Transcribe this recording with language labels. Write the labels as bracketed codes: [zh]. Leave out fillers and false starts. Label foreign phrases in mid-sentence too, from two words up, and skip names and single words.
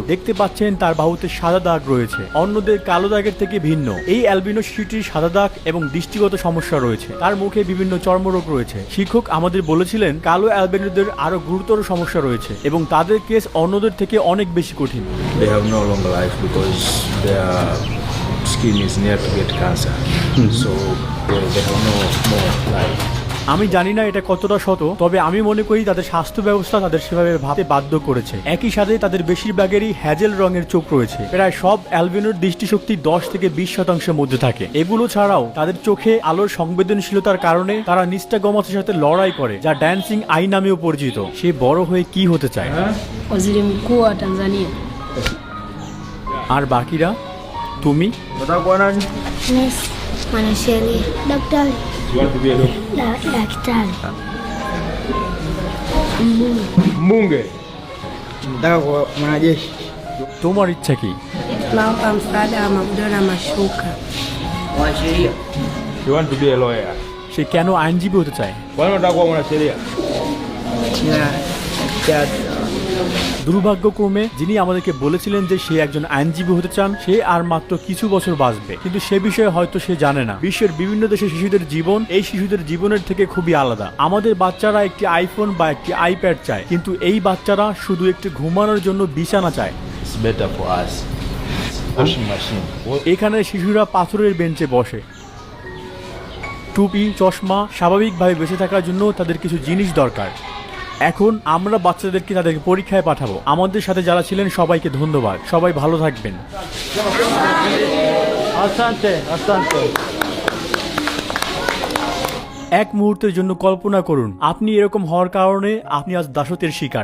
[bn] দেখতে পাচ্ছেন তার বাহুতে সাদা দাগ রয়েছে, অন্যদের কালো দাগের থেকে ভিন্ন। এই অ্যালবিনো শিশুটির সাদা দাগ এবং দৃষ্টিগত সমস্যা রয়েছে। তার মুখে বিভিন্ন চর্মরোগ রয়েছে। শিক্ষক আমাদের বলেছিলেন কালো অ্যালবিনোদের আরো গুরুতর সমস্যা রয়েছে এবং তাদের কেস অন্যদের থেকে অনেক বেশি কঠিন। [en] They have no longer life because their skin is near to get cancer. So they have no more life. [bn] আমি জানি না এটা কতটা সত, তবে আমি মনে করি তাদের স্বাস্থ্য ব্যবস্থা তাদের সেভাবে ভাবতে বাধ্য করেছে। একই সাথে তাদের বেশিরভাগেরই হ্যাজেল রঙের চোখ রয়েছে। প্রায় সব অ্যালবিনোর দৃষ্টিশক্তি 10 থেকে 20% মধ্যে থাকে। এগুলো ছাড়াও তাদের চোখে আলোর সংবেদনশীলতার কারণে তারা নিস্টাগমাসের সাথে লড়াই করে, যা ড্যান্সিং আই নামেও পরিচিত। সে বড় হয়ে কি হতে চায়? [sw] Waziri Mkuu wa Tanzania. [bn] আর বাকিরা? তুমি? [sw] Nesi, mwanasheria, daktari, [en] You want to be a doctor? [sw] daktari, Mbunge. Nataka kuwa mwanajeshi. [bn] তোমার ইচ্ছা কি? [sw] Naomba msaada wa magodoro na mashuka. Mwanasheria. [en] You want to be a lawyer? [bn] সে কেন আইনজীবী হতে চায়? [sw] Kwa nini unataka kuwa mwanasheria? Ya [bn] দুর্ভাগ্যক্রমে যিনি আমাদেরকে বলেছিলেন যে সে একজন আইনজীবী হতে চান, সে আর মাত্র কিছু বছর বাঁচবে, কিন্তু সে বিষয়ে হয়তো সে জানে না বিশ্বের বিভিন্ন দেশের শিশুদের জীবন এই শিশুদের জীবনের থেকে খুবই আলাদা। আমাদের বাচ্চারা একটি আইফোন বা একটি আইপ্যাড চায়, কিন্তু এই বাচ্চারা শুধু একটু ঘুমানোর জন্য বিছানা চায়। [en] It's better for us. Washing machine. [bn] এখানে শিশুরা পাথরের বেঞ্চে বসে। টুপি, চশমা, স্বাভাবিকভাবে বেঁচে থাকার জন্য তাদের কিছু জিনিস দরকার। এখন আমরা বাচ্চাদেরকে তাদেরকে পরীক্ষায় পাঠাবো। আমাদের সাথে যারা ছিলেন সবাইকে ধন্যবাদ। সবাই ভালো থাকবেন। এক মুহূর্তের জন্য কল্পনা করুন আপনি এরকম হওয়ার কারণে আপনি আজ দাসত্বের শিকার।